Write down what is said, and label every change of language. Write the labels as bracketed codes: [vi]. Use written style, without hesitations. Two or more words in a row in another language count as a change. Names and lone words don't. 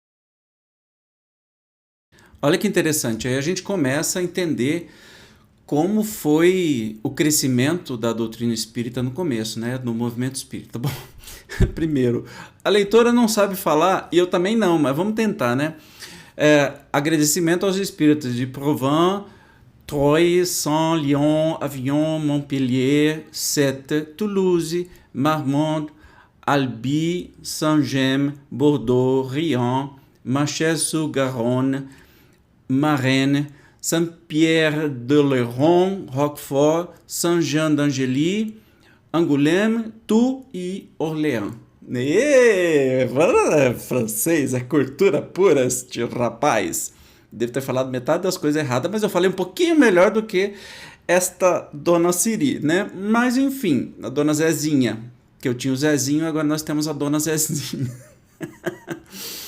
[pt] Olha que interessante, aí a gente começa a entender como foi o crescimento da doutrina espírita no começo, né, no movimento espírita. Bom, primeiro, a leitora não sabe falar, e eu também não, mas vamos tentar, né? Agradecimento aos espíritas de Provins, Troyes, Sens, Lyon, Avignon, Montpellier, Sète, Toulouse, Marmande, Albi, Saint-Gemme, Bordeaux, Riant, Marchais-sur-Garonne, Marennes, Saint-Pierre-d'Oléron, Roquefort, Saint-Jean d'Angely, Angoulême, Tours e Orléans. Francês, é cultura pura este rapaz. Devo ter falado metade das coisas erradas, mas eu falei um pouquinho melhor do que esta Dona Siri, né? Mas enfim, a Dona Zezinha, que eu tinha o Zezinho, agora nós temos a Dona Zezinha.